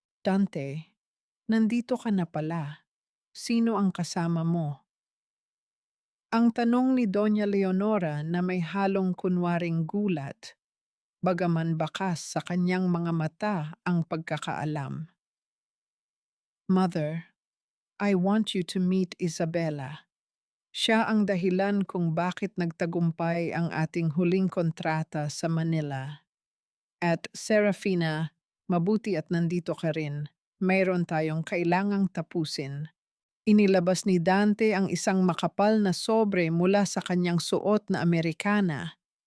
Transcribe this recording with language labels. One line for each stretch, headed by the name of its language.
Filipino: Dante, nandito ka na pala. Sino ang kasama mo? Ang tanong ni Doña Leonora na may halong kunwaring gulat, bagaman bakas sa kanyang mga mata ang pagkakaalam.
English: Mother, I want you to meet Isabella.
Filipino: Siya ang dahilan kung bakit nagtagumpay ang ating huling kontrata sa Manila. At Serafina, mabuti at nandito ka rin. Mayroon tayong kailangang tapusin. Inilabas ni Dante ang isang makapal na sobre mula sa kanyang suot na Amerikana.